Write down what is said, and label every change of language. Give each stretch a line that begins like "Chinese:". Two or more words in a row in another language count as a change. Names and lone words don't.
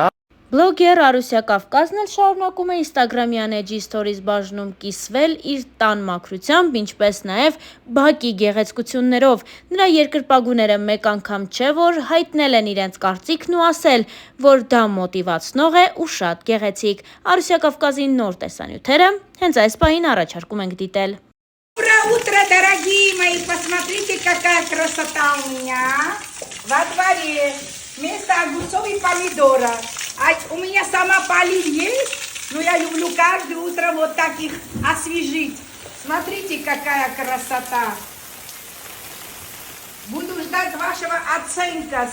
Armenian: Բլոգեր Արուսյա Կավկազն էլ շարունակում է Instagram-յան էջի stories բաժնում կիսվել իր տան մաքրությամբ, ինչպես նաև բակի գեղեցկություններով։ Նրա երկրպագուները մեկ անգամ չէ, որ հայտնել են իրենց կարծիքն ու ասել, որ դա մոտիվացնող է ու շատ գեղեցիկ։ Արուսյա Կավկազի нոր տեսանյութերը հենց այս պահին առաջարկում ենք дител.
Russian: Доброе утро, дорогие мои! Посмотрите, какая красота у меня во дворе. Вместо огурцов и помидора. А у меня сама полив есть, но я люблю каждое утро вот так их освежить. Смотрите, какая красота. Буду ждать вашего оценка.